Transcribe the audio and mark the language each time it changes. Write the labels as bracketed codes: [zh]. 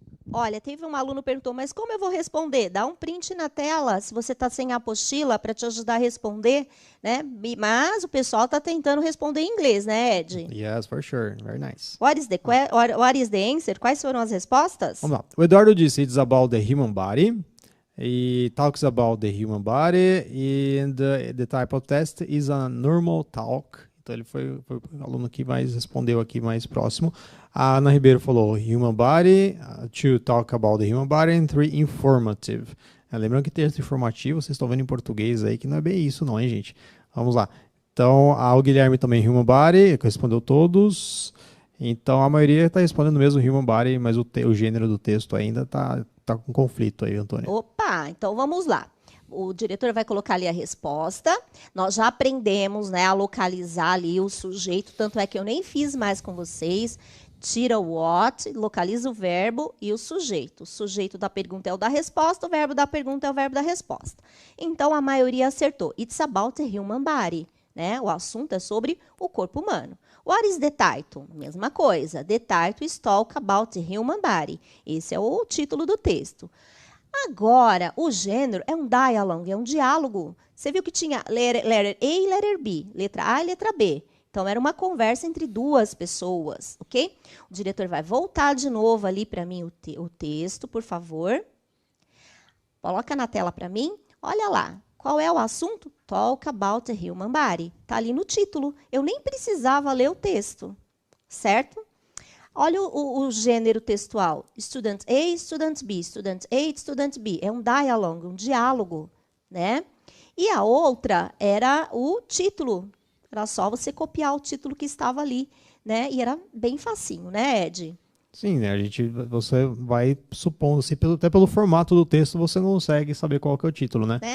[pt] Olha, teve um aluno que perguntou, mas como eu vou responder? Dá um print na tela, se você está sem a apostila, para te ajudar a responder, né? Mas o pessoal está tentando responder em inglês, né, Ed? [en] Yes, for sure. Very nice. What is the answer? [pt] Quais foram as respostas? Vamos lá. O Eduardo disse, [en] it's about the human body. He talks about the human body and the type of test is a normal talk. [pt] Então, ele foi o aluno que mais respondeu aqui mais próximo. A Ana Ribeiro falou [en] human body, 2 talk about the human body, and 3 informative. [pt] Lembrando que texto informativo, vocês estão vendo em português aí, que não é bem isso não, hein, gente? Vamos lá. Então, o Guilherme também, human body, respondeu todos. Então, a maioria está respondendo mesmo human body, mas o gênero do texto ainda tá com conflito aí, Antônia. Opa, então vamos lá. O diretor vai colocar ali a resposta. Nós já aprendemos, né, a localizar ali o sujeito, tanto é que eu nem fiz mais com vocês. Tira o what, localiza o verbo e o sujeito. O sujeito da pergunta é o da resposta, o verbo da pergunta é o verbo da resposta. Então, a maioria acertou. [en] It's about the human body. [pt] Né? O assunto é sobre o corpo humano. [en] What is the title? [pt] Mesma coisa. [en] The title is talk about the human body. [pt] Esse é o título do texto. Agora, o gênero é um dialogue, é um diálogo. Você viu que tinha [en] letter A [pt] e [en] letter B, [pt] letra A e letra B. Então, era uma conversa entre duas pessoas, ok? O diretor vai voltar de novo ali para mim o texto, por favor. Coloca na tela para mim. Olha lá. Qual é o assunto? [en] Talk about the human body. [pt] Está ali no título. Eu nem precisava ler o texto, certo? Olha o gênero textual. [en] Student A, Student B, Student A, Student B. [pt] É um dialogue, um diálogo, né? E a outra era o título. Era só você copiar o título que estava ali, né? E era bem facinho, né, Ed? Sim, né? Você vai supondo, assim, até pelo formato do texto, você não consegue saber qual que é o título, né?